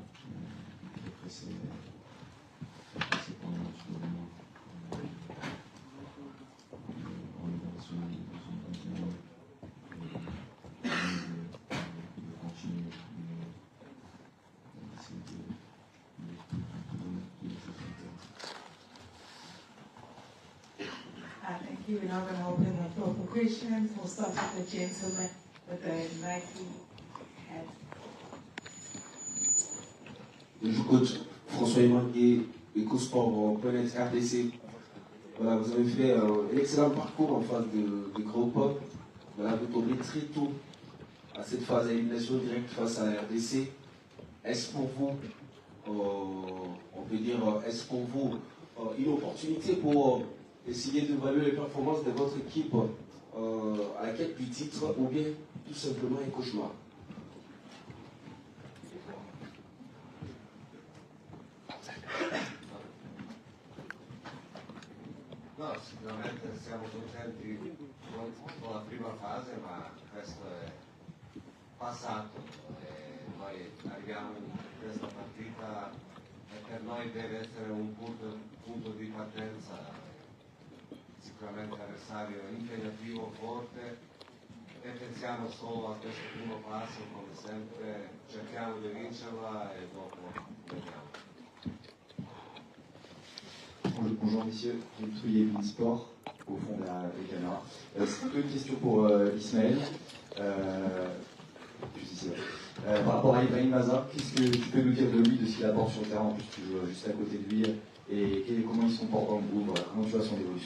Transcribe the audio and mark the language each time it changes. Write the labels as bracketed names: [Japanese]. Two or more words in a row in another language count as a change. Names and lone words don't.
[French] Très pressé pour le match de demain. On est dans une bonne dynamique de continuer d'essayer de donner tout ce qu'on peut. [English] Thank you. We're now going to open the floor for questions. We'll start with the gentleman with the Nike hat. [French] Bonjour coach, François Emangué, EcoSport.net RDC. Voilà, vous avez fait un excellent parcours en face de Gros Pop. Voilà, vous tombez très tôt à cette phase d'élimination directe face à la RDC. Est-ce pour vous, on peut dire, est-ce pour vous une opportunité pour essayer d'évaluer les performances de votre équipe à la quête du titre ou bien tout simplement un cauchemar? [Italian] No, sicuramente siamo contenti con la prima fase, ma questo è passato. Noi arriviamo in questa partita e per noi deve essere un punto di partenza. Sicuramente avversario impegnativo, forte e pensiamo solo a questo primo passo, come sempre cerchiamo di vincerla e dopo vediamo. [French] Bonjour messieurs, Philippe Trouillet, Sport, au fond derrière les caméras. C'est plutôt une question pour Ismaël. Juste ici, ouais. Par rapport à Ibrahim Maza, qu'est-ce que tu peux nous dire de lui, de ce qu'il apporte sur le terrain, en plus tu joues juste à côté de lui, et comment il se comporte dans le groupe, voilà, comment tu vois son évolution?